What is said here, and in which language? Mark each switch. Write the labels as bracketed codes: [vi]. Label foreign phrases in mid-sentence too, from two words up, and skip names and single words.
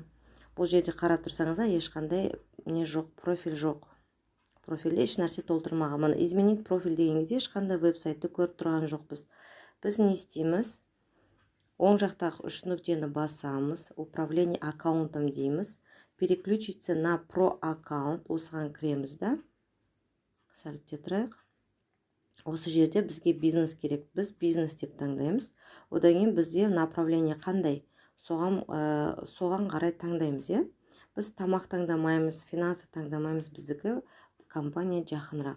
[kk] Бұл жерде қарап тұрсаңыздар ешқандай не жоқ, профиль жоқ. Профильде еш нәрсе толтырмаған. Мына [ru] изменить профиль [kk] деген кезде ешқандай веб-сайтты көріп тұрған жоқпыз. Біз не істейміз? Оң жақтағы үш нүктені басамыз, [ru] управление аккаунтом [kk] дейміз, [ru] переключиться на про аккаунт, [kk] осыған кіреміз да. Сәл күте тұрайық. Осы жерде бізге бизнес керек. Біз бизнес деп таңдаймыз. Одан кейін бізде направление қандай? Соған қарай таңдаймыз, е? Біз тамақ таңдамаймыз, финансы таңдамаймыз, біздікі компания жақынырақ.